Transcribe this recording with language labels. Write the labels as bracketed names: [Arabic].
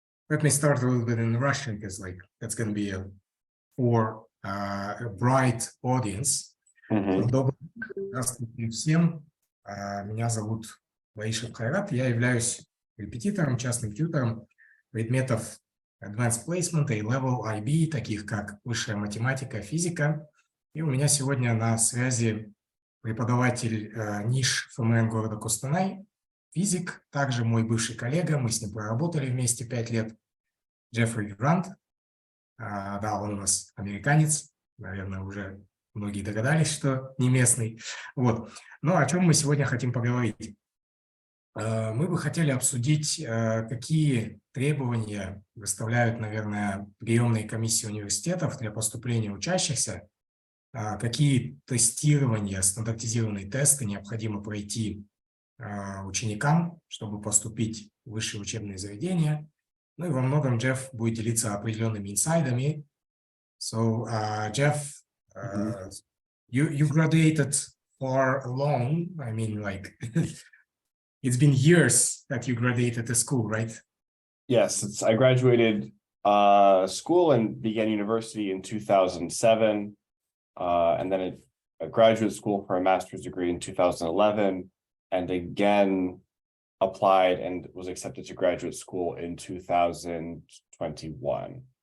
[English] Let me start a little bit in Russian, because that's going to be for a bright audience. [Russian] Здравствуйте всем. Меня зовут Ваишев Хайрат. Я являюсь репетитором, частным тьютором предметов Advanced Placement, A-Level, IB, таких как высшая математика, физика. И у меня сегодня на связи преподаватель ниш ФМН города Костанай, физик, также мой бывший коллега, мы с ним проработали вместе 5 лет, Джеффри Грант. Да, он у нас американец, наверное, уже многие догадались, что не местный. Вот. Но о чем мы сегодня хотим поговорить? Мы бы хотели обсудить, какие требования выставляют, наверное, приемные комиссии университетов для поступления учащихся, какие тестирования, стандартизированные тесты необходимо пройти ученикам, чтобы поступить в высшие учебные заведения. Ну и во многом Джефф будет делиться определенными инсайдами. [English] So, Jeff, you graduated far along. I mean, it's been years that you graduated the school, right? Yes, I graduated school and began university in 2007, and then a graduate school for a master's degree in 2011, and again applied and was accepted to graduate school in 2021.